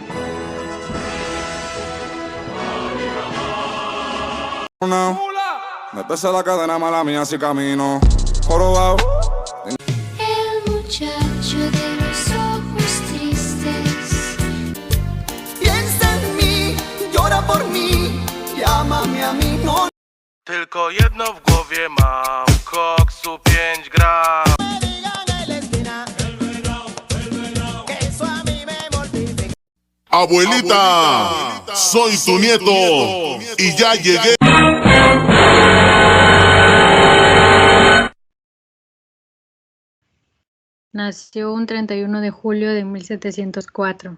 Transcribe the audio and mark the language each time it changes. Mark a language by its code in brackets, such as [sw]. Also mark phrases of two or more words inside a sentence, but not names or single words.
[es] No, me pesa la cadena mala mía si camino jorobado. El muchacho de los ojos tristes. Piensa en mí, llora por mí, llámame a mí, no. [pl] Tylko jedno w głowie mam, koksu 5 gram. [es] Abuelita, soy tu nieto y ya llegué. Nació un 31 de julio de 1704.